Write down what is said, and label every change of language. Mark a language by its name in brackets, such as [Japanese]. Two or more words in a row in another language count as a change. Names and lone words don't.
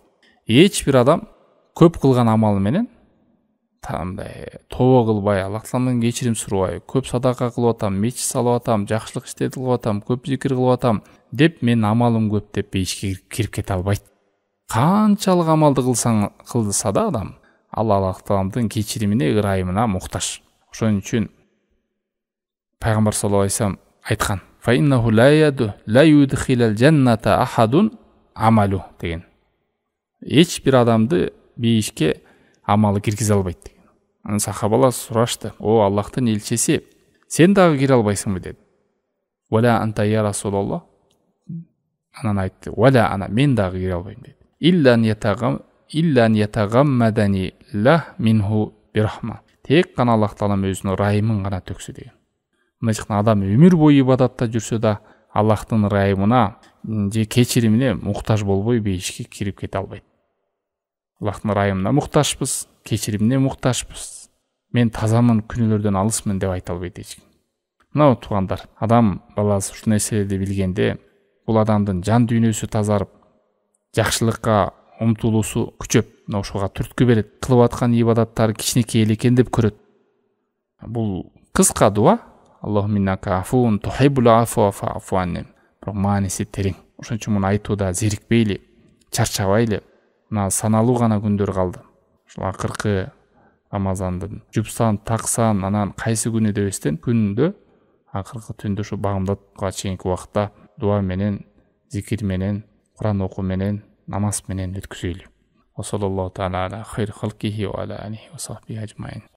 [Kyrgyz] Эч бир адам көп кылган амалы менен тобо кылбай, Аллах Тааламдан кечирим сурабай, көп садака кылып атам, мечит салып атам, жакшылык иштерди кылып атам, көп зикир кылып атам деп мен амалым көп деп бейишке кирип кете албайт. Канчалык амалды кылса да адам, Аллах Тааламдын кечиримине, ырайымына муктаж. Ошон үчүн Пайгамбар [Arabic] صلى الله عليه وسلم [Kyrgyz] айткан: [Arabic] "فإنه لا يدخل الجنة أحد عمله" деген. [Kyrgyz] Эч бир адамды бейишке амалы киргизе албайт деген. Аны сахабалар сурашты: "О Аллахтын элчиси, сен дагы кире албайсыңбы?" dedi. [Arabic] "ولا أنت يا رسول الله." [Kyrgyz] Анан айтты: [Arabic] "ولا أنا, [Kyrgyz] мен дагы кире албайм" dedi. [Arabic] "إلا أن يتغمدني الله منه برحمة." [Kyrgyz] Тек гана Аллах Таалам өзүнүн ырайымын гана төксө деген. Мына жактан адам өмүр бою ибадатта жүрсө да, Аллахтын ырайымына же кечиримине муктаж болбой бейишке кирип кете албайт. Аллахтын ырайымына муктажбыз, кечиримине муктажбыз. Мен тазамын, күнөөлөрдөн алысмын деп айта албайт эч ким. Мына туугандар, адам баласы ушул нерселерди билгенде, бул адамдын жан дүйнөсү тазарып, жакшылыкка умтулуусу күчөп, мына ошого түрткү берет. Кылып аткан ибадаттары кичинекей эле экен деп көрөт. Бул кыска дуа: [Arabic] "اللهم إنك عفو تحب العفو فاعف عني." [Kyrgyz] Бирок мааниси терең. Ошон үчүн муну айтууда зерикпейли, чарчабайлы. Мына саналуу гана күндөр калды. Ушул акыркы Рамазандын жупсан, таксан, анан кайсы күнү дебестен күндө, акыркы түндө ушу багымдатка чейинки убакытта дуа менен, зикир менен, Куран окуу менен, намаз менен өткүзөйлү. [Arabic] وصلى الله تعالى على خير خلقه وعلى آله وصحبه أجمعين.